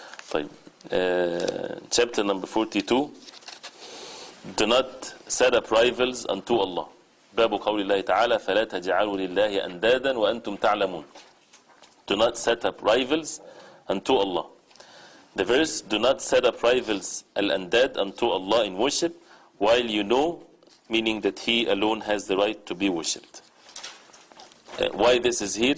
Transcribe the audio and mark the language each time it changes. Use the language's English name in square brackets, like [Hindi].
[Arabic] طيب, [English] chapter number 42. Do not set up rivals unto Allah. [Arabic] باب قول الله تعالى فلا تجعلوا لله أندادا وأنتم تعلمون. [English] Do not set up rivals unto Allah. The verse, do not set up rivals al-andad unto Allah in worship while you know, meaning that He alone has the right to be worshipped. Why this is here?